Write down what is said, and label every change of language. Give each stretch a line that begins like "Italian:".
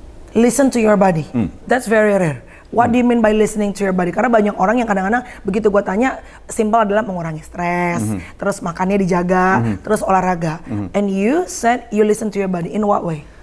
English: Listen to your body, that's very rare. What do you mean by listening to your body?
Indonesian: Karena banyak orang yang kadang-kadang begitu gue tanya, simple adalah mengurangi stres, terus makannya dijaga, terus olahraga.
English: And you said you listen to your body, in what way?